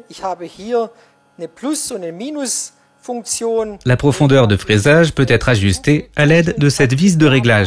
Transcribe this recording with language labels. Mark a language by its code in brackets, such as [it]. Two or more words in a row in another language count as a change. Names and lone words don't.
[de] Ich habe hier eine Plus- und eine Minus-Funktion. [fr] La profondeur de fraisage peut être ajustée à l'aide de cette vis de réglage.